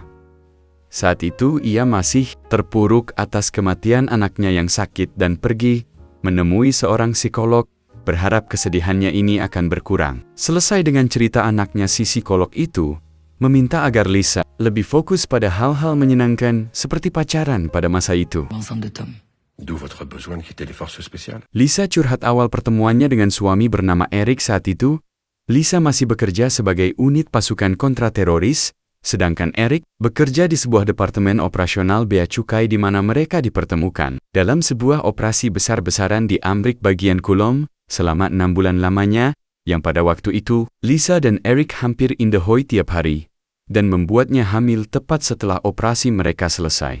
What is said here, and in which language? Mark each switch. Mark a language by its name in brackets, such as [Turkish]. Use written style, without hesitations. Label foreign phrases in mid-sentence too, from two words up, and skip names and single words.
[Indonesian] Saat itu ia masih terpuruk atas kematian anaknya yang sakit dan pergi menemui seorang psikolog, berharap kesedihannya ini akan berkurang. Selesai dengan cerita anaknya, si psikolog itu meminta agar Lisa lebih fokus pada hal-hal menyenangkan seperti pacaran pada masa itu. [French] L'enceinte de Tom. D'où votre besoin de quitter les forces spéciales? [Indonesian] Lisa curhat awal pertemuannya dengan suami bernama Eric saat itu. Lisa masih bekerja sebagai unit pasukan kontrateroris, sedangkan Eric bekerja di sebuah departemen operasional bea cukai di mana mereka dipertemukan. Dalam sebuah operasi besar-besaran di Amrik bagian Kulom, selama 6 bulan lamanya, yang pada waktu itu, Lisa dan Eric hampir indahoy tiap hari, dan membuatnya hamil tepat setelah operasi mereka selesai.